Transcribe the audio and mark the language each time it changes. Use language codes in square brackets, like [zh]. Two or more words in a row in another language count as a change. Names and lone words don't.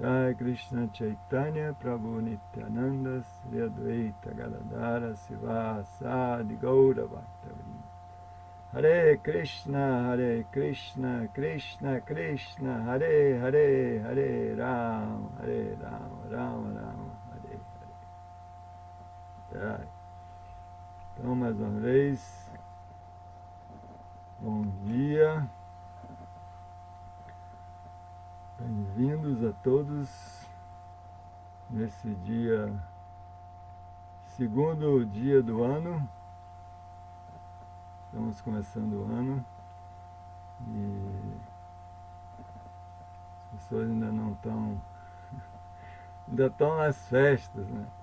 [sa] जय कृष्ण चैतन्य प्रभु नित्यानन्द श्री अद्वैत गदाधर सिव सदि गौर भक्तवृन्द. हरे कृष्ण कृष्ण कृष्ण हरे हरे हरे राम राम राम हरे हरे. Jai. [pt] Então, mais uma vez, bom dia, bem-vindos a todos nesse dia, segundo dia do ano, estamos começando o ano e as pessoas ainda não estão, ainda estão nas festas, né?